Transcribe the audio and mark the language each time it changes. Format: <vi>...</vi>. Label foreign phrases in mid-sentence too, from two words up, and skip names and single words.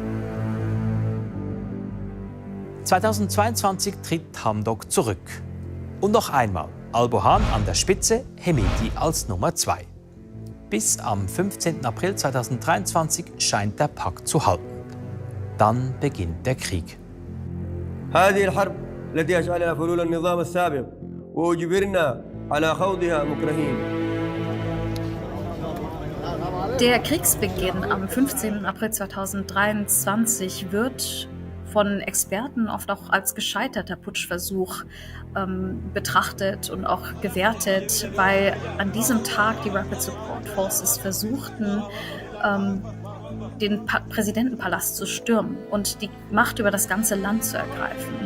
<de>2022 tritt Hamdok zurück. Und noch einmal, al-Burhan an der Spitze, Hemeti als Nummer 2. Bis am 15. April 2023 scheint der Pakt zu halten. Dann beginnt der Krieg.</de> <ar>هذه الحرب التي أشعلها فلول النظام السابق وأجبرنا على خوضها مكرهين.</ar> <de>Der Kriegsbeginn am 15. April 2023 wird von Experten oft auch als gescheiterter Putschversuch betrachtet und auch gewertet, weil an diesem Tag die Rapid Support Forces versuchten, den Präsidentenpalast zu stürmen und die Macht über das ganze Land zu ergreifen.</de>